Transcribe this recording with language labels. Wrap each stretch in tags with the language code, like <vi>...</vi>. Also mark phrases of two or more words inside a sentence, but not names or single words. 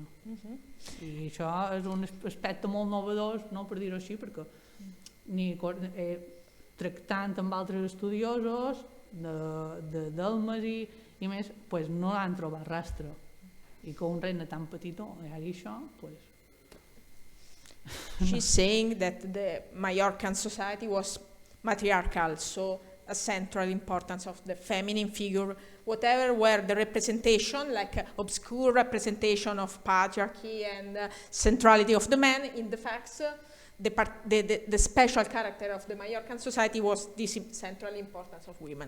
<ca>I això és un aspecte molt novedós, no per dir-ho així, perquè tractant amb altres estudiosos d'Elmes i més, pues no l'han trobat rastre. I que un regne tan petit hi hagi això, pues...</ca> <en>She's saying that the Mallorcan society was matriarchal, so a central importance of the feminine figure, whatever were the representation, like obscure representation of patriarchy and centrality of the man, in the facts, the special character of the Mallorcan society was this central importance of women.</en>